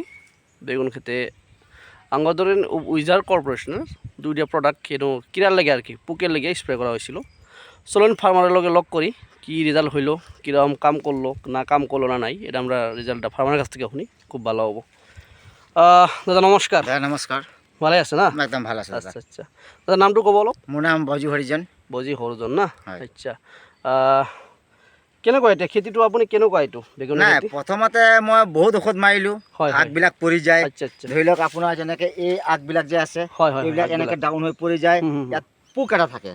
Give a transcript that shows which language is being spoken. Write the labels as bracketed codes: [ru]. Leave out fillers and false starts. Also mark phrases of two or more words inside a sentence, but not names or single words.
[bn] বেগুন খেতে আঙ্গ ধরেন উইজার্ড কর্পোরেশনের দুইটা প্রোডাক্ট কিরার লেগে আর কি, পোকের লেগে স্প্রে করা হয়েছিল। চলুন ফার্মারের লগে লক করি, কি রেজাল্ট হইলো, কীরকম কাম করলো না নাই, এটা আমরা রেজাল্টটা ফার্মারের কাছ থেকে শুনি, খুব ভালো হবো। দাদা নমস্কার। নমস্কার। ভালো আছে না? একদম ভালো আছে। আচ্ছা আচ্ছা, [as] দাদা নামটু কব অলপ। মোৰ নাম বজি হৰিজন। বজি হৰজন না? আচ্ছা, কেনেকুৱা এতিয়া খেতিটো আপুনি কেনেকুৱা এইটো বেগুন? নাই, প্ৰথমতে মই বহুত ঔষধ মাৰিলোঁ, আগবিলাক পৰি যায়। আচ্ছা আচ্ছা, ধৰি লওক আপোনাৰ যেনেকৈ এই আগবিলাক যে আছে এইবিলাক এনেকৈ ডাউন হৈ পৰি যায়, ইয়াত পোক এটা থাকে।